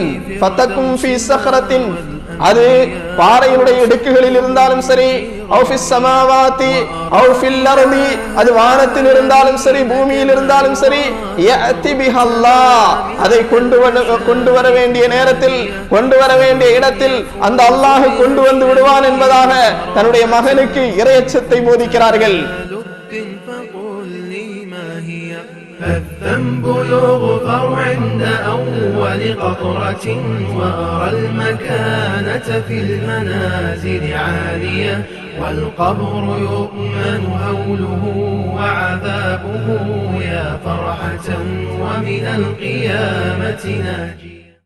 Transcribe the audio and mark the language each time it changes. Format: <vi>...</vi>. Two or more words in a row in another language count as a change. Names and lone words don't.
<ar>فتكن في صخرة,</ar> <ta>அது பாறையினுடைய இடுக்குகளில் இருந்தாலும் சரி,</ta> <ar>أو في السماوات أو في الأرض,</ar> <ta>அது வானத்தில் இருந்தாலும் சரி பூமியில் இருந்தாலும் சரி,</ta> <ar>يأت بها الله,</ar> <ta>அதை கொண்டு வர வேண்டிய நேரத்தில் கொண்டு வர வேண்டிய இடத்தில் அந்த அல்லாஹ் கொண்டு வந்து விடுவான் என்பதாக தன்னுடைய மகனுக்கு இறையச்சத்தை போதிக்கிறார்கள்.</ta> <ar>الذنب يغفر عند أول قطرة وأرى المكانة في المنازل عالية والقبر يؤمن هوله وعذابه يا فرحة ومن القيامة ناجية.</ar>